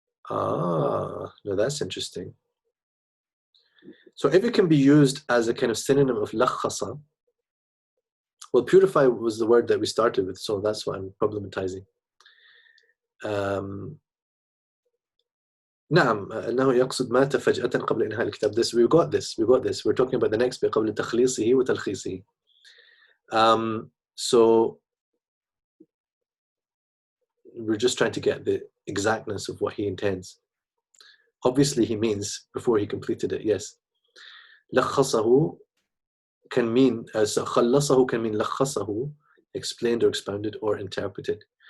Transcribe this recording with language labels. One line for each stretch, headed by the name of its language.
English: No, that's interesting. So if it can be used as a kind of synonym of لخص, well, purify was the word that we started with, so that's what I'm problematizing.
Arabic: نعم أنه يقصد مات فجأة قبل إنهاء الكتاب.
English: We got this. We're talking about the next bit
Arabic: قبل تخليصه وتلخيصه.
English: So we're just trying to get the exactness of what he intends. Obviously he means before he completed it, yes. لخصه can mean, خلصه can mean لخصه, explained or expounded or interpreted.